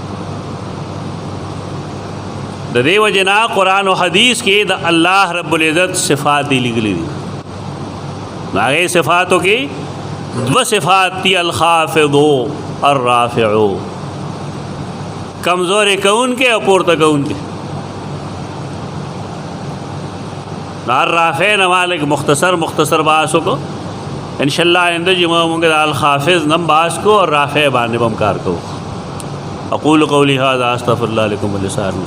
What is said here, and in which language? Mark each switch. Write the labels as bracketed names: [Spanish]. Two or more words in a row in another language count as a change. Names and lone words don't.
[Pashto] د دې وجې نه قرآن او حدیث کې د [Arabic] الله رب العزت [Pashto] صفات دی لیکلي دي. هغې صفاتو کې دوه صفات دي، الخافض الرافع، کمزورې کوونکې او پورته کوونکې. الرافع نه مالک مختصر بحث کو انشاءاللہ آئندہ جمعہ مونږ د الخافض نم بحث کو اور رافع باندې بم کار کو. [Arabic] اقول قولی هذا استغفر الله لكم ولسائر المسلمين.